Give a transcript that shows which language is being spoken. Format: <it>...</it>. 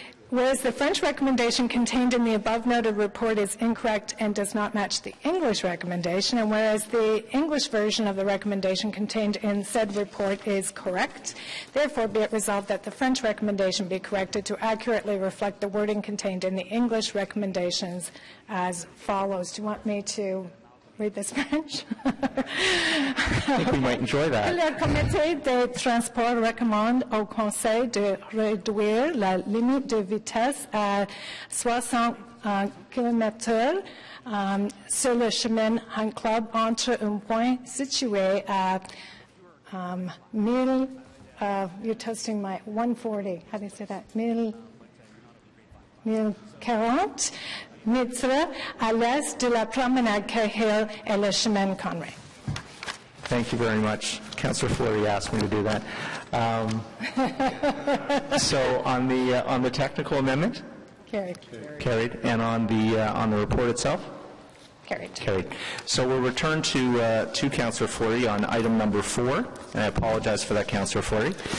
<en>Whereas the French recommendation contained in the above-noted report is incorrect and does not match the English recommendation, and whereas the English version of the recommendation contained in said report is correct, therefore be it resolved that the French recommendation be corrected to accurately reflect the wording contained in the English recommendations as follows. Do you want me to read this French? I think we might enjoy that.</en> <fr>Le comité des transports recommande au Conseil de réduire la limite de vitesse à 60 km/h sur le chemin Un Club entre un point situé à 1000,</fr> <en>you're testing my 140, how do you say that?</en> <fr>1040 mètres à l'est de la promenade Cahill et le chemin Conway.</fr> <en>Thank you very much. Councillor Fleury asked me to do that. So on the technical amendment? Carried. Carried. And on the report itself? Carried. Carried. So we'll return to Councillor Fleury on item number 4, and I apologize for that, Councillor Fleury.</en>